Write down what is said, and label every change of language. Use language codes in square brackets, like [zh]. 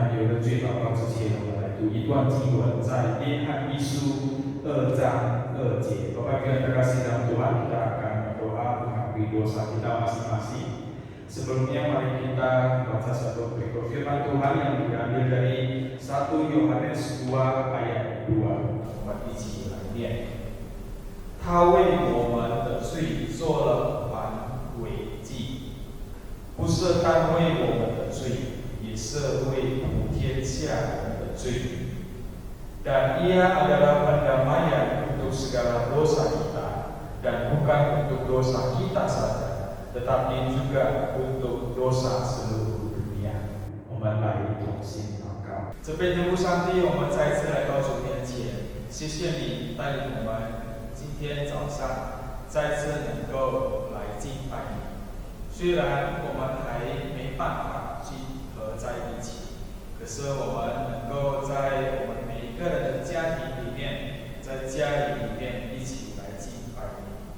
[zh] 认罪祷告之前，我们来读一段经文，在约翰一书2章2节。 [id] Bapak Ibu yang terkasih dalam Tuhan, kita akan berdoa mengakui dosa kita masing-masing. Sebelumnya mari kita baca satu berikut firman Tuhan yang diambil dari 1 Yohanes 2 ayat 2. [zh] 我们一起来念。他为我们的罪做了挽回祭，不是单为我们的罪，也是为普天下人的罪。 [id] Dan ia adalah pendamaian untuk segala dosa kita, dan bukan untuk dosa kita saja, tetapi juga untuk dosa seluruh dunia. [zh] 我们来同心祷告。这边天父上帝，我们再次来到主面前，谢谢你带领我们今天早上再次能够来敬拜你。虽然我们还没办法聚合在一起，可是我们能够在我们每一个人的家庭里面，在家里面一起来敬拜你。